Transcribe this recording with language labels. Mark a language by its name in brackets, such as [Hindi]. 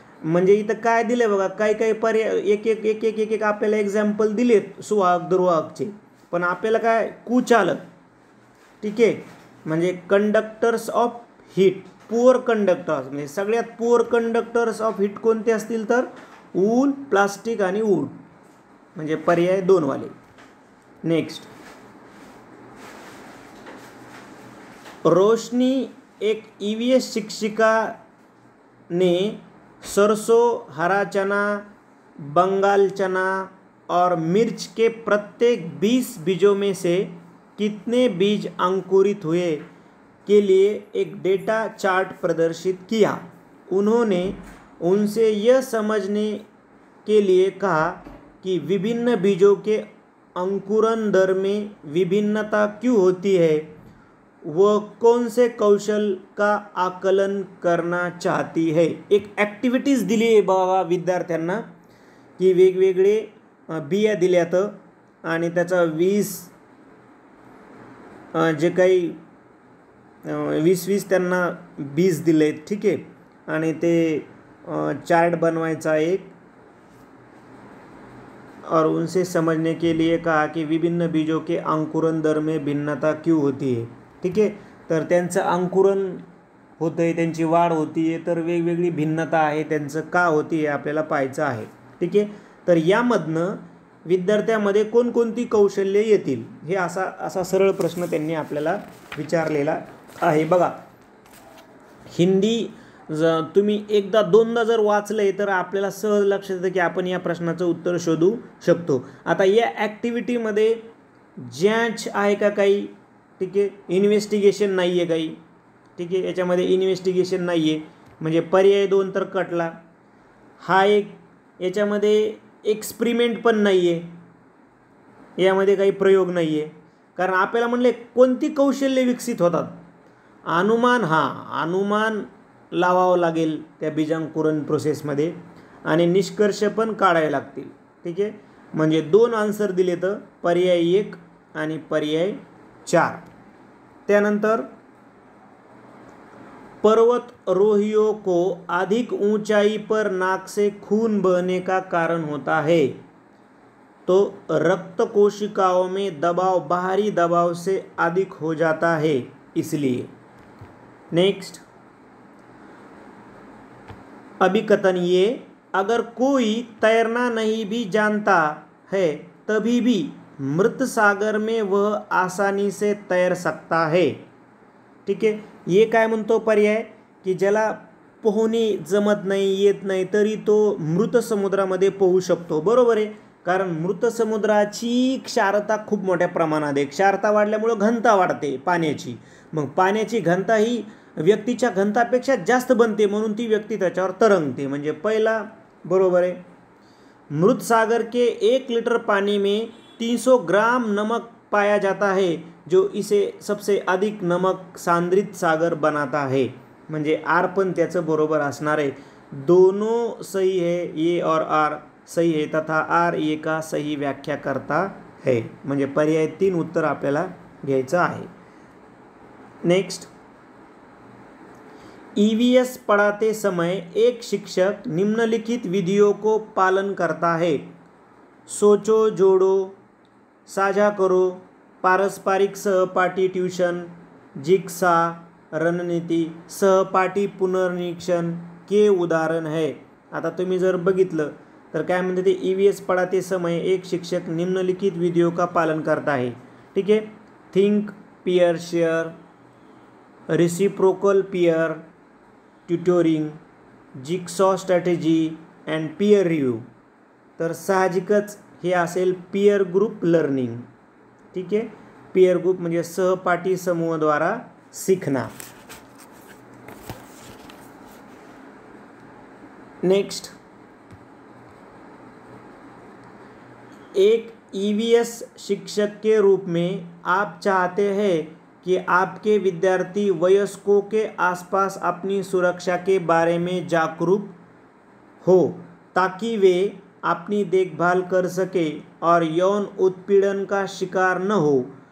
[Marathi] म्हणजे इथं काय दिले बघा, काही पर्याय एक आपल्याला एक्झाम्पल दिलेत सुवाहक दुर्वाहकचे, पण आपल्याला काय कुचालक. ठीक आहे. म्हणजे conductors of heat, poor conductors, म्हणजे सगळ्यात पुअर कंडक्टर्स ऑफ हीट कोणते असतील तर ऊल, प्लास्टिक आणि वूड, म्हणजे पर्याय 2 वाले. [Hindi] नेक्स्ट, रोशनी एक ईवीएस शिक्षिका ने सरसों, हरा चना, बंगाल चना और मिर्च के प्रत्येक 20 बीजों में से कितने बीज अंकुरित हुए के लिए एक डेटा चार्ट प्रदर्शित किया. उन्होंने उनसे यह समझने के लिए कहा कि विभिन्न बीजों के अंकुरण दर में विभिन्नता क्यों होती है. वह कौन से कौशल का आकलन करना चाहती है. [Marathi] एक ॲक्टिव्हिटीज दिली आहे बघा विद्यार्थ्यांना, की वेगवेगळे बिया दिल्यात आणि त्याचा 20 जे काही 20 त्यांना बीज दिले. ठीक आहे. आणि ते चार्ट बनवायचा एक, [Hindi] और उनसे समझने के लिए कहा कि विभिन्न बीजों के अंकुरण दर में भिन्नता क्यों होती है. [Marathi] ठीक आहे. तर त्यांचं अंकुरण होतं आहे, त्यांची वाढ होती आहे, तर वेगवेगळी भिन्नता आहे, त्यांचं का होती आहे आपल्याला पाहायचं आहे. ठीक आहे. तर यामधनं विद्यार्थ्यामध्ये कोणकोणती कौशल्ये येतील, हे असा सरळ प्रश्न त्यांनी आपल्याला विचारलेला आहे. बघा, हिंदी तुम्ही एकदा दोनदा जर वाचलंय तर आपल्याला सहज लक्षात येतं की आपण या प्रश्नाचं उत्तर शोधू शकतो. आता या ॲक्टिव्हिटीमध्ये जॅच आहे का काही. ठीक आहे. इन्व्हेस्टिगेशन नाही आहे काही. ठीक आहे. याच्यामध्ये इन्व्हेस्टिगेशन नाही आहे, म्हणजे पर्याय 2 तर कटला. हा एक, याच्यामध्ये एक्सपेरिमेंट पण नाही आहे, यामध्ये काही प्रयोग नाही आहे. कारण आपल्याला म्हणले कोणती कौशल्ये विकसित होतात. अनुमान लावावं लागेल त्या बीजांकुरण प्रोसेसमध्ये आणि निष्कर्ष पण काढावे लागतील. ठीक आहे, म्हणजे 2 आन्सर दिले तर पर्याय 1 आणि पर्याय 4. [Hindi] त्यानंतर पर्वतारोहियों को अधिक ऊंचाई पर नाक से खून बहने का कारण होता है, तो रक्त कोशिकाओं में दबाव बाहरी दबाव से अधिक हो जाता है इसलिए. नेक्स्ट, अभी कथन ये, अगर कोई तैरना नहीं भी जानता है तभी भी मृत सागर में वह आसानी से तैर सकता है. [Marathi] ठीक आहे, ये काय म्हणतो पर्याय की ज्याला पोहणे जमत नाही, येत नाही, तरी तो मृत समुद्रामध्ये पोहू शकतो. बरोबर आहे, कारण मृत समुद्राची क्षारता खूप मोठ्या प्रमाणात आहे. क्षारता वाढल्यामुळे घनता वाढते पाण्याची. मग पाण्याची घनता ही व्यक्तीच्या घनतापेक्षा जास्त बनते, म्हणून ती व्यक्ती त्याच्यावर तरंगते. म्हणजे पहिला बरोबर आहे. [Hindi] मृत सागर के 1 लीटर पानी में 300 ग्राम नमक पाया जाता है, जो इसे सबसे अधिक नमक सांद्रित सागर बनाता है. [Marathi] म्हणजे आर पण त्याचं बरोबर असणार आहे. [Hindi] दोनों सही है, ए और आर सही है तथा आर ए का सही व्याख्या करता है. [Marathi] म्हणजे पर्याय 3 उत्तर आपल्याला घ्यायचं आहे. [Hindi] नेक्स्ट, ईवीएस पढ़ाते समय एक शिक्षक निम्नलिखित विधियों को पालन करता है: सोचो, जोड़ो, साझा करो, पारस्परिक सहपाठी ट्यूशन, जिक्सा, रणनीति, सहपाठी पुनर्निरीक्षण के उदाहरण है. [Marathi] आता तुम्ही जर बघितलं तर काय म्हणते ते, [Hindi] ईवीएस पढ़ाते समय एक शिक्षक निम्नलिखित विधियों का पालन करता है. [Marathi] ठीक आहे, [English] Think, peer share, reciprocal peer tutoring, jigsaw strategy and peer review. [Marathi] तर साहजिकच हे असेल पियर ग्रुप लर्निंग. ठीक आहे, पियर ग्रुप म्हणजे [Hindi] सहपाठी समूहाद्वारा सीखना. नेक्स्ट, एक ईवीएस शिक्षक के रूप में आप चाहते हैं कि आपके विद्यार्थी वयस्कों के आसपास अपनी सुरक्षा के बारे में जागरूक हो ताकि वे अपनी देखभाल कर सके और यौन उत्पीड़न का शिकार न हो.